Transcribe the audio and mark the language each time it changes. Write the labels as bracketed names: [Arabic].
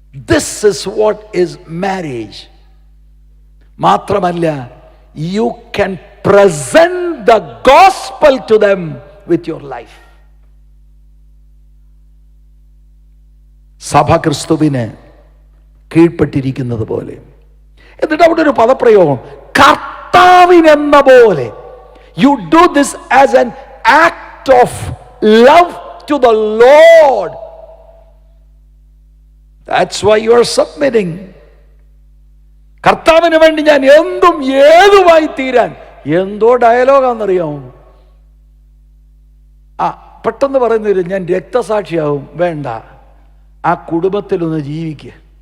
[English] This is what is marriage. [Malayalam] മാത്രമല്ല, [English] you can present the gospel to them with your life. [Malayalam] സഭ ക്രിസ്തുവിന് കീഴ്പ്പെട്ടിരിക്കുന്നത് പോലെ. എന്നിട്ട് അവിടെ ഒരു പദപ്രയോഗം, കർത്താവിനെന്ന പോലെ. [English] You do this as an act of love to the Lord. That's why you are submitting. [Malayalam] കർത്താവിന് വേണ്ടി ഞാൻ എന്തും ഏതുമായി തീരാൻ. എന്തോ ഡയലോഗാണെന്നറിയാമോ? പെട്ടെന്ന് പറയുന്നില്ല, ഞാൻ രക്തസാക്ഷിയാവും. വേണ്ട, ആ കുടുംബത്തിലൊന്ന് ജീവിക്കുക.